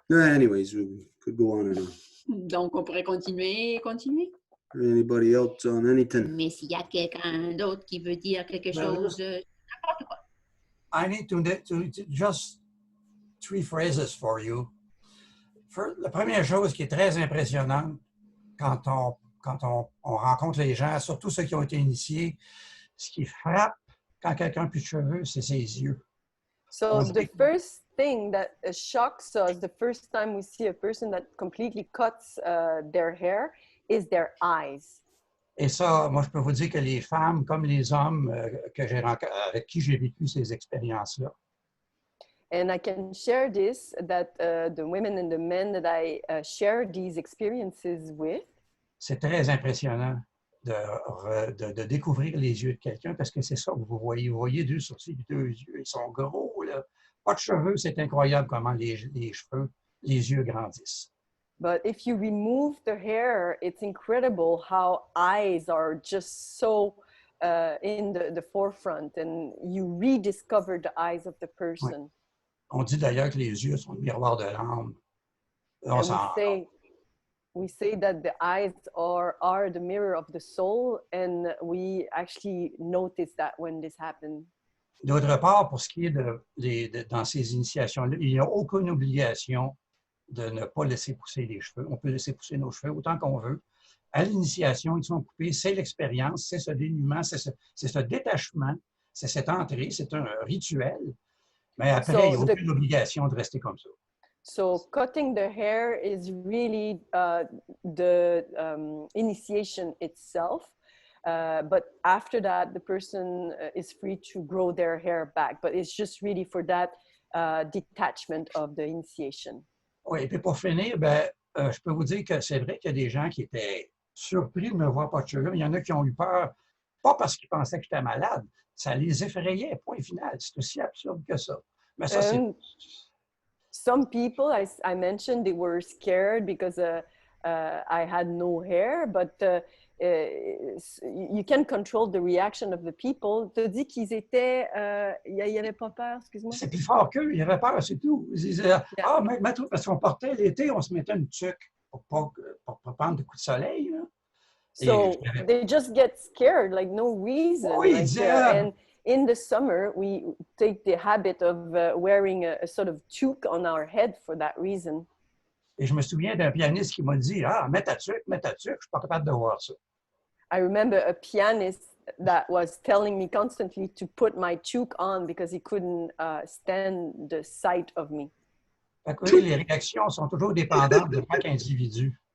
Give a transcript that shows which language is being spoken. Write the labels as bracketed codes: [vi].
[en] Anyways, we could go on and on. [fr] Donc, on pourrait continuer. [en] Anybody else on anything? [fr] Mais s'il y a quelqu'un d'autre qui veut dire quelque chose, n'importe quoi. [en] I need to just 3 phrases for you. [fr] La première chose qui est très impressionnante quand on rencontre les gens, surtout ceux qui ont été initiés, ce qui frappe quand quelqu'un n'a plus de cheveux, c'est ses yeux. [en] So the first thing that shocks us the first time we see a person that completely cuts their hair is their eyes. [fr] Et ça, moi, je peux vous dire que les femmes comme les hommes avec qui j'ai vécu ces expériences-là, [en] And I can share this, that the women and the men that I share these experiences with, [fr] c'est très impressionnant de découvrir les yeux de quelqu'un parce que c'est ça que vous voyez. Vous voyez deux sourcils, deux yeux, ils sont gros, là. Pas de cheveux, c'est incroyable comment les cheveux, les yeux grandissent. [en] but if you remove the hair, it's incredible how eyes are just so in the forefront, and you rediscover the eyes of the person. [fr] Ouais. On dit d'ailleurs que les yeux sont le miroir de l'âme. [en] We say that the eyes are the mirror of the soul, and we actually notice that when this happens. [fr] D'autre part, pour ce qui est dans ces initiations-là, il n'y a aucune obligation de ne pas laisser pousser les cheveux. On peut laisser pousser nos cheveux autant qu'on veut. À l'initiation, ils sont coupés, c'est l'expérience, c'est ce dénuement, c'est ce détachement, c'est cette entrée, c'est un rituel. Mais après, il n'y a aucune obligation de rester comme ça. [en] So cutting the hair is really the initiation itself. But after that, the person is free to grow their hair back. But it's just really for that detachment of the initiation. [fr] Oui, et puis pour finir, je peux vous dire que c'est vrai qu'il y a des gens qui étaient surpris de me voir pas de cheveux. Il y en a qui ont eu peur, pas parce qu'ils pensaient que j'étais malade. Ça les effrayait, point final. C'est aussi absurde que ça. Mais ça, c'est... [en] Some people, I mentioned, they were scared because I had no hair, but you can control the reaction of the people. [fr] Tu dis qu'ils étaient... il n'y avait pas peur, excuse-moi. C'est plus fort qu'eux, il y avait peur, c'est tout. Ils disaient, parce qu'on portait l'été, on se mettait une tuque pour pas prendre des coups de soleil. Là. [en] So they just get scared, like no reason. [fr] Oui, [en] like, and in the summer, we take the habit of wearing a sort of toque on our head for that reason. [fr] Et je me souviens d'un pianiste qui m'a dit, mets ta tuque, je suis pas capable de voir ça. [en] I remember a pianist that was telling me constantly to put my toque on because he couldn't stand the sight of me. [fr] Fait que, oui, les réactions sont toujours dépendantes de chaque individu.